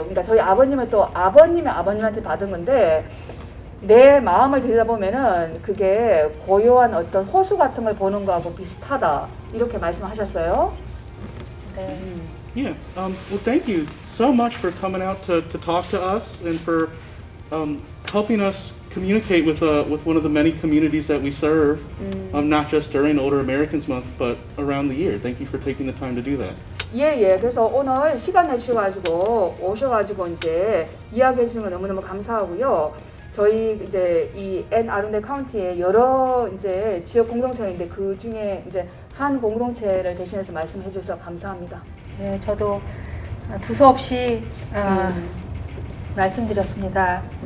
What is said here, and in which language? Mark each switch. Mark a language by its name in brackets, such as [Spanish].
[Korean] 그러니까 저희 아버님은 또 아버님의 아버님한테 받은 건데 내 마음을 들여다보면은 그게 고요한 어떤 호수 같은 걸 보는 거하고 비슷하다 이렇게 말씀하셨어요. 네. [English] Yeah. Well, thank you so much for coming out to talk to us and for helping us communicate with one of the many communities that we serve, not just during Older Americans Month, but around the year. Thank you for taking the time to do that. [Korean] 예. 그래서 오늘 시간 내주셔가지고 오셔가지고 이제 이야기해 주신 거 너무너무 감사하고요. 저희 이제 이 앤 아룬데 카운티의 여러 이제 지역 공동체인데 그 중에 이제 한 공동체를 대신해서 말씀해 주셔서 감사합니다. 네, 저도 두서없이 말씀드렸습니다.